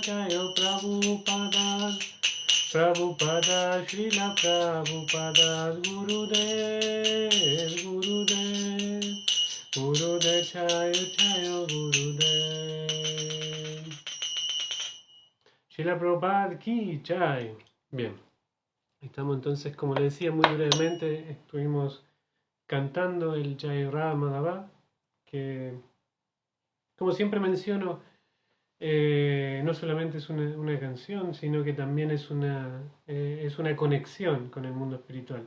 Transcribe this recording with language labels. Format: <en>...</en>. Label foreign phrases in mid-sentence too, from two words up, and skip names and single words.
<hi>प्रभुपाद श्रील प्रभुपाद गुरुदेव जय गुरुदेव श्रील प्रभुपाद की जय.</hi> <es>Bien, estamos entonces, como le decía muy brevemente, estuvimos cantando el Jayagramma Madhava, que como siempre menciono, no solamente es una canción, sino que también es una conexión con el mundo espiritual.</es>